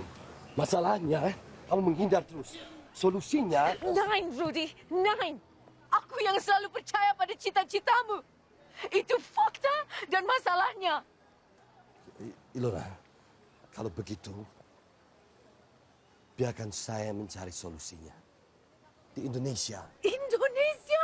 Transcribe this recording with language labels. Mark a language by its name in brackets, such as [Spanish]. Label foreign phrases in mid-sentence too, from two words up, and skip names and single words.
[Indonesian] Masalahnya, kamu menghindar terus. Solusinya... [German] Nein, Rudi, nein. [Indonesian] Aku yang selalu percaya pada cita-citamu. Itu fakta dan masalahnya. Ilona, kalau begitu, Biarkan saya mencari solusinya. Di Indonesia. Indonesia?